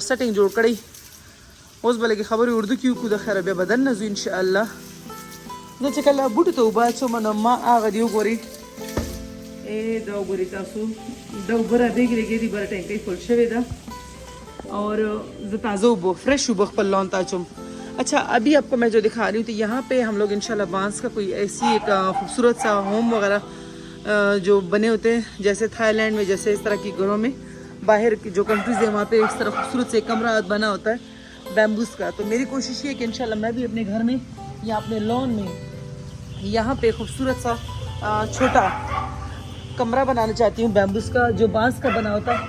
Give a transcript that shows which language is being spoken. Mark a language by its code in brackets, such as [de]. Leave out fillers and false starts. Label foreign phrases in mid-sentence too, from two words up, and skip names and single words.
[ps] سیټینګ جوړ کړی اوس به لږې خبرې اردو کې وکړو د خیره بیا بدن نه ځو انشاءالله زه چې کله بوټو ته اوبه اچوم نو ما هغه دې وګورئ دا وګورئ تاسو دا اوبه رابېږي لګې دي بره ټینکۍ فل شوې ده اور زه تازه اوبه فرش اوبه خپل لون ته [ur] اچوم اچھا ابھی آپ کو میں جو دکھا رہی ہوں تو یہاں پہ ہم لوگ ان شاء اللہ بانس کا کوئی ایسی ایک خوبصورت سا ہوم وغیرہ جو بنے ہوتے ہیں جیسے تھائی لینڈ میں جیسے اس طرح کی گھروں میں باہر کی جو کنٹریز ہے وہاں پہ اس طرح خوبصورت سے کمرہ بنا ہوتا ہے بیمبوز کا. تو میری کوشش یہ ہے کہ ان شاء اللہ میں بھی اپنے گھر میں یا اپنے لان میں یہاں پہ خوبصورت سا چھوٹا کمرہ بنانا چاہتی ہوں بیمبوز کا جو بانس کا بنا ہوتا ہے.